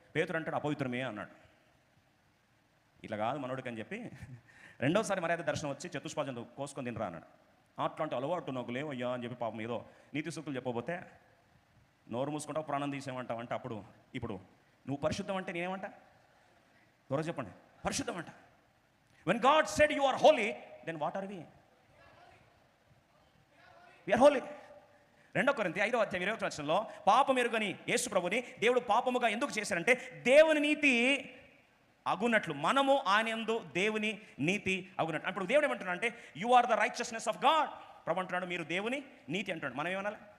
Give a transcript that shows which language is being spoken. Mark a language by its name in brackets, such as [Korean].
[Telugu] పేతురు అంటాడు, అపవిత్రమే అన్నాడు. ఇట్లా కాదు మనోడికి అని చెప్పి రెండోసారి మర్యాద దర్శనం వచ్చి చతుష్పాదం కోసుకొని తినరా అన్నాడు. అట్లాంటి అలవాటు నాకు లేవయ్యా అని చెప్పి పాపం ఏదో నీతి సూక్తులు చెప్పబోతే, నోరు మూసుకుంటావు ప్రాణం తీసేమంటావు అంటే, అప్పుడు ఇప్పుడు నువ్వు పరిశుద్ధం అంటే నేనేమంటా? త్వరగా చెప్పండి, పరిశుద్ధం అంట. [English] When God said you are holy, then what are we? We are holy. [Telugu] 2 కొరింథీ 5వ అధ్యాయం 21వ వచనంలో, పాపం ఎరుగని యేసు ప్రభుని దేవుడు పాపముగా ఎందుకు చేశారంటే దేవుని నీతి అగునట్లు, మనము ఆయన యందు దేవుని నీతి అగునట్లు. అప్పుడు దేవుడు ఏమంటున్నాడు అంటే, [English] You are the righteousness of God. [Telugu] ప్రభు అంటున్నాడు మీరు దేవుని నీతి అంటున్నాడు. మనం ఏమనాలి?